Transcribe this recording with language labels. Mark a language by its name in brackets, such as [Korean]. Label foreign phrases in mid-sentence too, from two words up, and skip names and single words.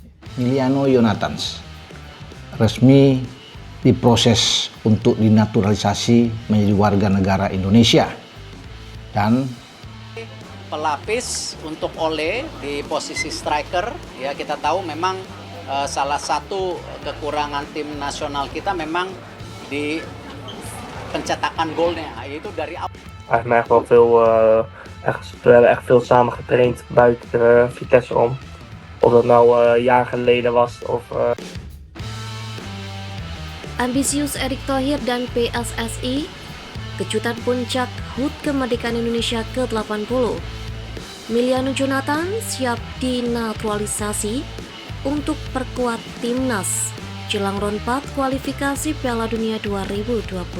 [Indonesian] Emiliano Jonathans resmi diproses untuk dinaturalisasi menjadi warga negara Indonesia. Dan pelapis untuk Ole di posisi striker, ya kita tahu memang salah satu kekurangan tim nasional kita memang di pencetakan golnya, yaitu dari awal. [Dutch] Hij heeft me echt wel veel, we hebben echt veel samen getraind buiten Vitesse om. Of dat nou een jaar geleden was of... [Indonesian] Ambisius Erick Thohir dan PSSI, kejutan puncak HUT kemerdekaan Indonesia ke-80. Emiliano Jonathans siap dinaturalisasi untuk perkuat timnas jelang round 4 kualifikasi Piala Dunia 2026.